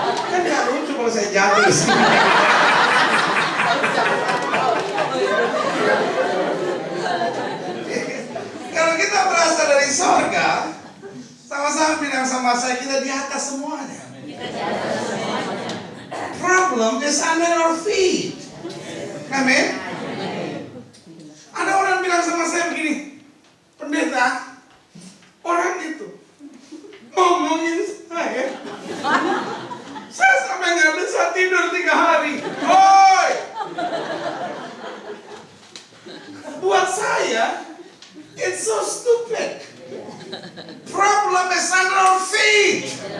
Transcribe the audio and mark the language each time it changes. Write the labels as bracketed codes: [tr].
[id] Kan gak lucu kalau saya jatuh di sini. Kalau kita berasal dari surga, sama-sama bilang sama saya, kita di atas semuanya. [en] Problem is under our feet. [id] Amin. Ada orang bilang sama saya begini, pendeta, orang itu ngomongin saya sampai nggak bisa tidur 3 hari. Oi, buat saya, [en] it's so stupid. Problem is under our feet.